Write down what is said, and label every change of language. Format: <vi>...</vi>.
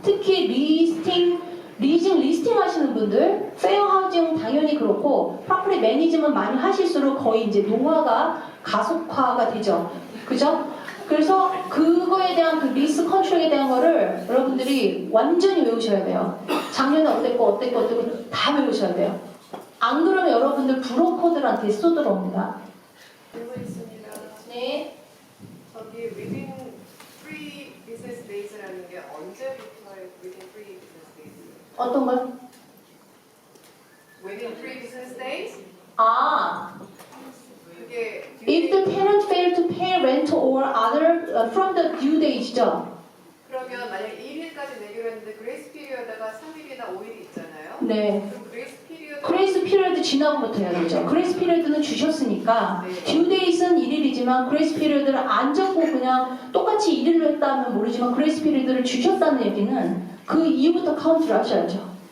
<ko>특히 리스팅 하시는 분들, 페어 하우징 당연히 그렇고 프로퍼티 매니지먼트 많이 하실수록 거의 이제 노화가 가속화가 되죠. 그죠? 그래서 그거에 대한 그 리스 컨트롤에 대한 거를 여러분들이 완전히 외우셔야 돼요. 작년에 어땠고 다 외우셔야 돼요. 안 그러면 여러분들 브로커들한테 쏘들어옵니다. 질문 있습니다. 네. 저기</ko> <en>within 3 business days</en> <ko>라는 게 언제부터의 within 3 business days? 어떤 걸?</ko> <en>Within 3 business days? 그게 If the tenant failed to pay rent or other from the due date죠.</en> <ko>그러면 만약 1일까지 내기로 했는데 그레이스 피리어드가 3일이나 5일이 있잖아요. 네. 그럼 그레이스 피리어드 지나고부터 해야 되죠. 그레이스 피리어드는 주셨으니까 듀 데이트는 1일이지만 그레이스 피리어드를 안 적고 그냥 똑같이 1일로 했다면 모르지만 그레이스 피리어드를 주셨다는 얘기는 그 이후부터 카운트를 하셔야죠.</ko>